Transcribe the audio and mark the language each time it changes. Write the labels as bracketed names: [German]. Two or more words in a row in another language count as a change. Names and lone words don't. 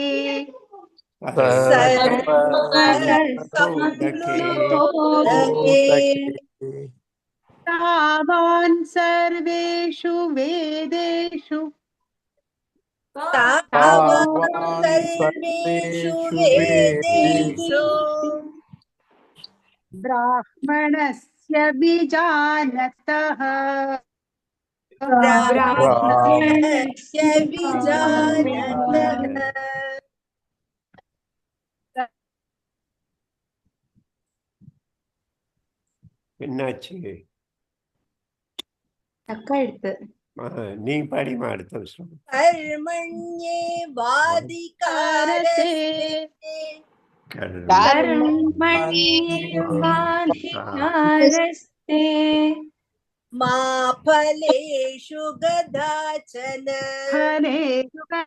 [Sanskrit] तावान् सर्वेषु वेदेषु ब्राह्मणस्य बीजानतः [Tamil] என்னாச்சு? அக்கா எடுத்து நீ பாடிமா அடுத்த வருஷம். [Sanskrit] कर्मण्ये वादिकारसे कर्मण्येवाधिकारस्ते मा फलेषु कदाचन फलेषु